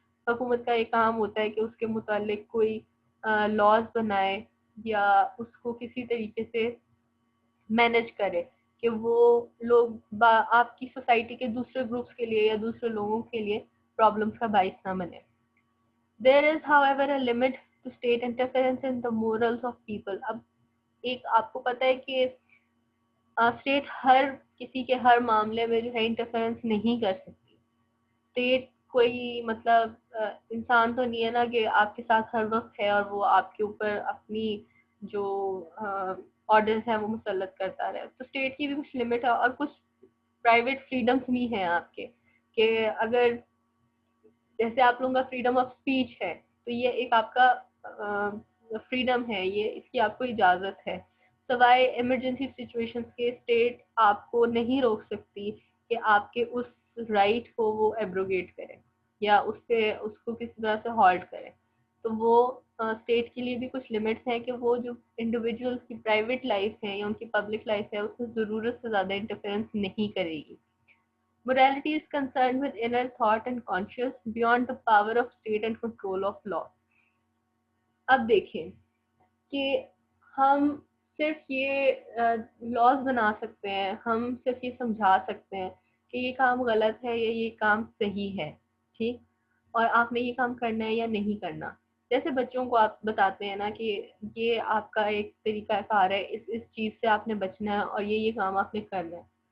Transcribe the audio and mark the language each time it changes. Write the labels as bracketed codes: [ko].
[ur] حکومت کا یہ کام ہوتا ہے کہ اس کے متعلق کوئی لاز بنائے یا اس کو کسی طریقے سے مینج کرے کہ وہ لوگ آپ کی سوسائٹی کے دوسرے گروپس کے لیے یا دوسرے لوگوں کے لیے پرابلمس کا باعث نہ بنے. [en] There is however a limit to state interference in the morals of people. [ur] اب ایک آپ کو پتہ ہے کہ اسٹیٹ ہر کسی کے ہر معاملے میں جو ہے انٹرفیرنس نہیں کر سکتی. اسٹیٹ کوئی مطلب انسان تو نہیں ہے نا کہ آپ کے ساتھ ہر وقت ہے اور وہ آپ کے اوپر اپنی جو آرڈرز ہیں وہ مسلط کرتا رہے. تو اسٹیٹ کی بھی کچھ لمٹ ہے اور کچھ پرائیویٹ فریڈمس بھی ہیں آپ کے کہ اگر جیسے آپ لوگوں کا فریڈم آف اسپیچ ہے تو یہ ایک آپ کا فریڈم ہے، یہ اس کی آپ کو اجازت ہے. سوائے ایمرجنسی سچویشن کے اسٹیٹ آپ کو نہیں روک سکتی کہ آپ کے اس رائٹ کو وہ ایبروگیٹ کرے یا اس کو کسی طرح سے ہالٹ کرے. تو وہ اسٹیٹ کے لیے بھی کچھ لمٹس ہیں کہ وہ جو انڈیویجول کی پرائیویٹ لائف ہے یا ان کی پبلک لائف ہے اس میں ضرورت سے زیادہ انٹرفیئرنس نہیں کرے گی. [en] Morality is concerned with inner thought and conscience beyond the power of state and control of law. [ur] اب دیکھیں کہ ہم صرف یہ لاز بنا سکتے ہیں، ہم صرف یہ سمجھا سکتے ہیں کہ یہ کام غلط ہے یا یہ کام صحیح ہے، ٹھیک، اور آپ نے یہ کام کرنا ہے یا نہیں کرنا. جیسے بچوں کو آپ بتاتے ہیں نا کہ یہ آپ کا ایک طریقہ کار ہے، اس چیز سے آپ نے بچنا ہے اور یہ کام آپ نے کرنا ہے.